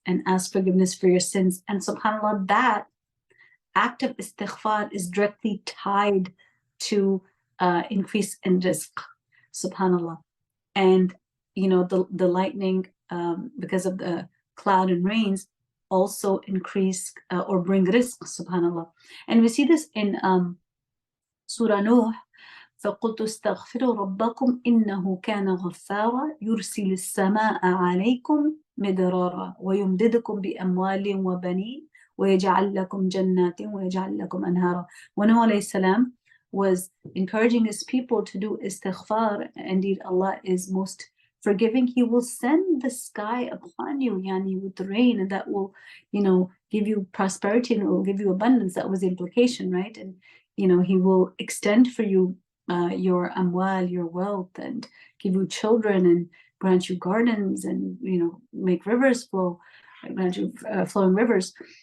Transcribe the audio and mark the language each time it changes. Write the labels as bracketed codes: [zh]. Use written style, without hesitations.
[en] And ask forgiveness for your sins. And SubhanAllah, that act of istighfar is directly tied to increase in rizq, SubhanAllah. And the lightning, because of the cloud and rains, also increase or bring rizq, subhanallah. And we see this in Surah Nuh. [ar] فقلت استغفروا ربكم إنه كان غفارا يرسل السماء عليكم مدرارا ويمددكم بأموال وبنين ويجعل لكم جنات ويجعل لكم أنهارا. [en] When Nuh alayhi salam was encouraging his people to do istighfar, indeed Allah is most forgiving, he will send the sky upon you, yani with the rain, and that will, give you prosperity and it will give you abundance. That was the implication, right? And, he will extend for you your amwal, your wealth, and give you children and grant you gardens and, make rivers flow, grant you flowing rivers.